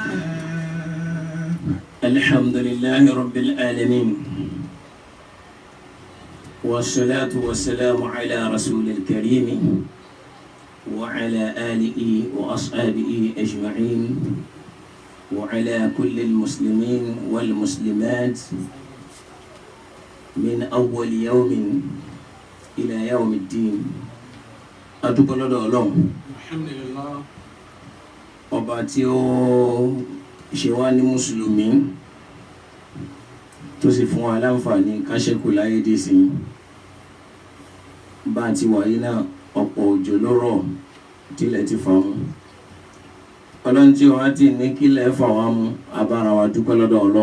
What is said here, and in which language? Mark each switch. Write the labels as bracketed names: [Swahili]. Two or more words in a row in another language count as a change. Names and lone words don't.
[Arabic] الحمد لله رب العالمين، والصلاة والسلام على رسول الكريم وعلى آله وأصحابه أجمعين وعلى كل المسلمين والمسلمات من أول يوم إلى يوم الدين. [Yoruba] adúpẹ́ lọ́dọ̀ Ọlọ́run alhamdulillah ọba tí ó ṣe wá ní mùsùlùmí tó sì fún wa láǹfààní ká ṣẹ́kù láyé dé sí bá ti wáyé náà ọ̀pọ̀ òjò ló rọ̀ tílẹ̀ ti fà mú Ọlọ́run tí wá ti ní kílẹ̀ fà wá mú abára wa dúpẹ́ lọ́dọ̀ Ọlọ́run